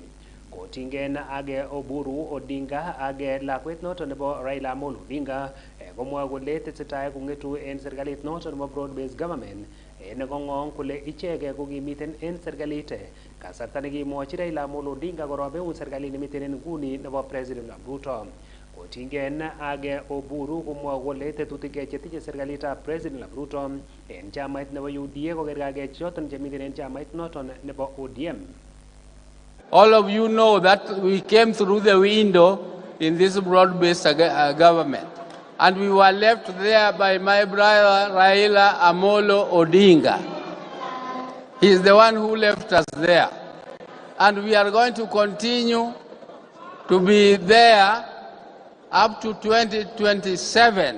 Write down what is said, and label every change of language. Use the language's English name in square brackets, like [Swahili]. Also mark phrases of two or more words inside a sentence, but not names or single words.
[Kalenjin] Kotingen age Oburu Odinga age lakwet noton nebo Raila Amolo Odinga komwoe kole tesetai kong'etu en serikalit noton nebo [English] broad based government [Kalenjin] en kong'ong kole ichege kokimiten en serikalit kasarta nekimwochi Raila Amolo Odinga korobeun serikalit nemiten en nguni nebo President Ruto. Kotingen age Oburu komwoe kole tetutik chetinye serikalitab President Ruto en chamait nebo UDA kokergage choton chemiten en chamait noton nebo ODM. [English] All of you know that we came through the window in this broad-based government, and we were left there by my brother Raila Amolo Odinga. He's the one who left us there, and we are going to continue to be there up to 2027.